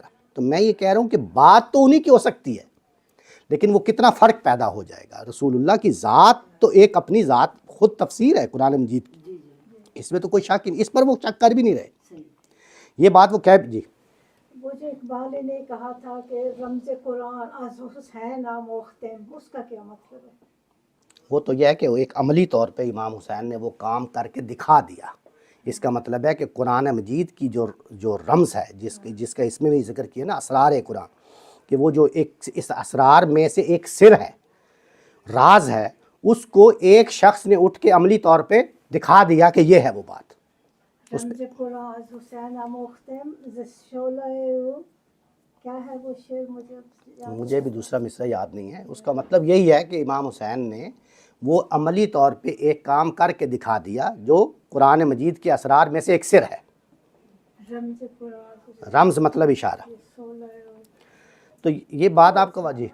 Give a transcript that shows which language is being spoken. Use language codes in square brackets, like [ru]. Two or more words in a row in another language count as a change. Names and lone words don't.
[ur] تو میں یہ کہہ رہا ہوں کہ بات تو انہی کی ہو سکتی ہے لیکن وہ کتنا فرق پیدا ہو جائے گا. رسول اللہ کی ذات تو ایک اپنی ذات خود تفسیر ہے قرآن مجید کی, اس میں تو کوئی شک نہیں, اس پر وہ شک کر بھی نہیں رہے. یہ بات وہ کہہ جی وہ جو اقبال نے کہا تھا کہ [fa] رمز قرآن از حسین آموختم, [ur] اس کا کیا مطلب ہے؟ وہ تو یہ ہے کہ ایک عملی طور پہ امام حسین نے وہ کام کر کے دکھا دیا. اس کا مطلب ہے کہ قرآن مجید کی جو رمز ہے جس کا اس میں بھی ذکر کیا نا اسرار قرآن, کہ وہ جو ایک اس اسرار میں سے ایک سر ہے, راز ہے, اس کو ایک شخص نے اٹھ کے عملی طور پہ دکھا دیا کہ یہ ہے وہ بات. [fa] رمز قرآن از حسین آموختم ز شعله [ur] کیا ہے وہ شعر مجھے بھی دوسرا مصرع یاد نہیں ہے. اس کا مطلب یہی ہے کہ امام حسین نے وہ عملی طور پہ ایک کام کر کے دکھا دیا جو قرآن مجید کے اسرار میں سے ایک سر ہے. رمز قرآن رمز مطلب اشارہ. تو یہ بات آپ کا واجی